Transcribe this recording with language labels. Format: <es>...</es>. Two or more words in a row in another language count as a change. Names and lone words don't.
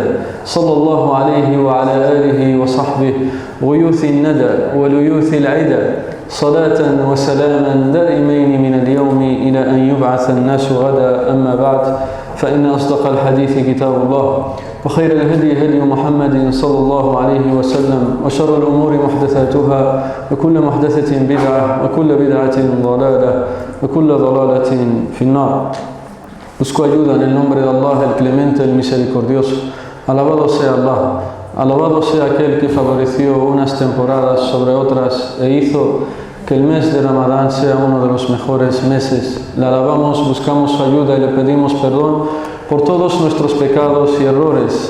<ar>صلى الله عليه وعلى آله وصحبه غيوث الندى وليوث العدى صلاة وسلاما دائمين من اليوم إلى أن يبعث الناس غدا. أما بعد، فإن أصدق الحديث كتاب الله وخير الهدي هدي محمد صلى الله عليه وسلم وشر الأمور محدثاتها وكل محدثة بدعة وكل بدعة ضلالة وكل ضلالة في النار.</ar> <es>Busco ayuda en el nombre de Allah, el clemente, el misericordioso. Alabado sea Allah, alabado sea aquel que favoreció unas temporadas sobre otras e hizo que el mes de Ramadán sea uno de los mejores meses. Le alabamos, buscamos su ayuda y le pedimos perdón por todos nuestros pecados y errores.</es>